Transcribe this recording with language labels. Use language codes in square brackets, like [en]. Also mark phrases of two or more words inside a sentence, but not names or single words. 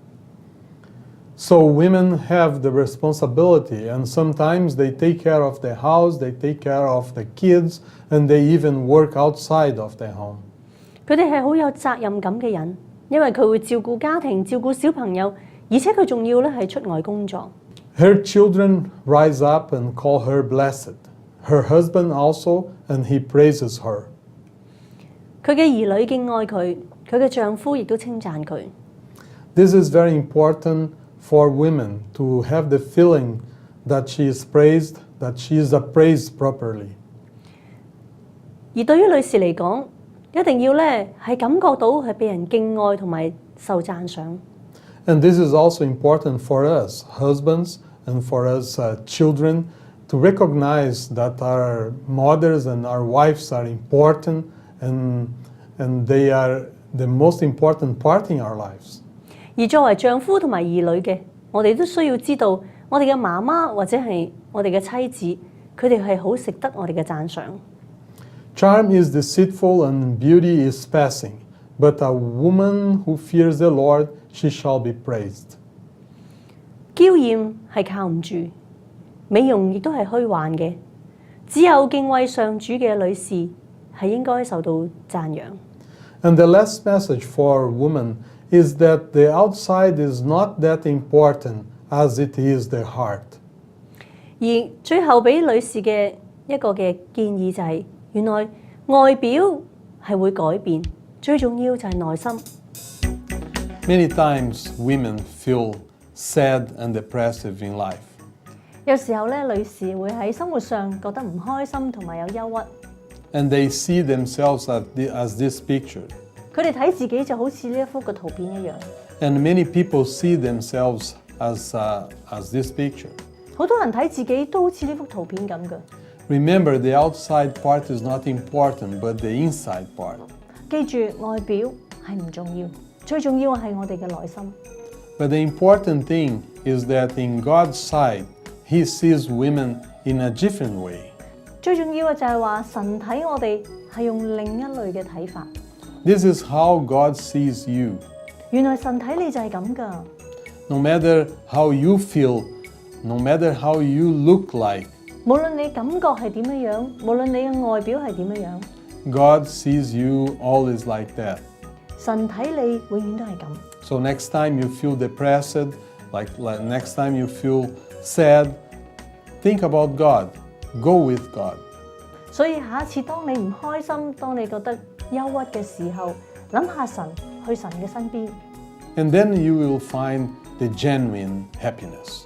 [en] So women have the responsibility, and sometimes they take care of the house, they take care of the kids, and they even work outside of the home. [yue] 佢哋係好有責任感嘅人，因為佢會照顧家庭、照顧小朋友，而且佢仲要咧係出外工作。 [en] Her children rise up and call her blessed. Her husband also, and he praises her. [yue] 佢嘅兒女敬愛佢，佢嘅丈夫亦都稱讚佢。 [en] This is very important for women to have the feeling that she is praised, that she is appraised properly. [yue] 而對於女士嚟講，一定要咧係感覺到係被人敬愛同埋受讚賞。 [en] And this is also important for us, husbands, and for us children, to recognize that our mothers and our wives are important, and they are the most important part in our lives. [yue] 而作為丈夫同埋兒女嘅，我哋都需要知道，我哋嘅媽媽或者係我哋嘅妻子，佢哋係好值得我哋嘅讚賞。 [en] Charm is deceitful and beauty is passing, but a woman who fears the Lord, she shall be praised. [yue] 嬌豔係靠唔住，美容亦都係虛幻嘅，只有敬畏上主嘅女士係應該受到讚揚。 [en] And the last message for women is that the outside is not that important as it is the heart. [yue] 而最後俾女士嘅一個嘅建議就係，原來外表係會改變，最重要就係內心。 [en] Many times women feel sad and depressive in life. [yue] 有時候咧，女士會喺生活上覺得唔開心同埋有憂鬱。 [en] And they see themselves as this picture. [yue] 佢哋睇自己就好似呢一幅嘅圖片一樣。 [en] And many people see themselves as this picture. [yue] 好多人睇自己都好似呢幅圖片咁嘅。 [en] Remember, the outside part is not important, but the inside part. [yue] 記住，外表係唔重要，最重要係我哋嘅內心。 [en] But the important thing is that in God's sight, He sees women in a different way. [yue] 最重要嘅就係話神睇我哋係用另一類嘅睇法。 [en] This is how God sees you. [yue] 原來神睇你就係咁㗎。 [en] No matter how you feel, no matter how you look like, [yue] 無論你感覺係點樣樣，無論你嘅外表係點樣樣， [en] God sees you always like that. [yue] 神睇你永遠都係咁。 [en] So next time you feel depressed, like next time you feel sad, think about God. Go with God. [yue] 所以下一次當你唔開心，當你覺得憂鬱嘅時候，諗下神，去神嘅身邊， [en] And then you will find the genuine happiness.